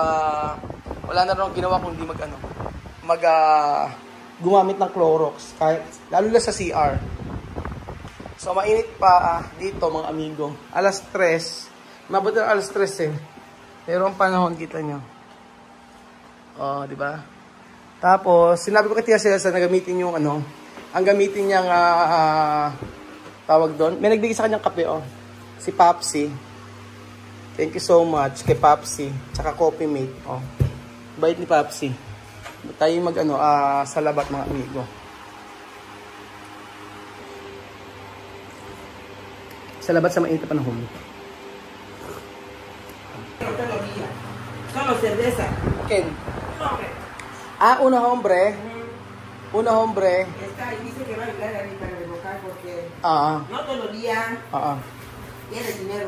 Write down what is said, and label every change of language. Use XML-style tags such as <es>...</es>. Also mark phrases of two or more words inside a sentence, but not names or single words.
<tl>Ako yung Wala na rin ginawa kung hindi gumamit ng Clorox. Kahit, lalo na sa CR. So, mainit pa dito, mga amigo. Alas 3. Mabot na alas 3 eh. Pero ang panahon, kita nyo. Oh, di ba? Tapos, sinabi ko kay Tia Celsa na gamitin yung ang gamitin niyang tawag doon. May nagbigay sa kanyang kape, oh. Si Papsi.</tl> <en>Thank you so much</en> <tl>kay Papsi. Tsaka Coffee Mate, oh. Bait ni Papsi. Tayo sa labat, mga amigo. Sa labat sa mainit na panahon.</tl> <es>Solo cerveza. Okay. Hombre. Una hombre. Una hombre. Está ahí, dice que va a ayudar ahí para revocar porque no todos los días tiene dinero.</es>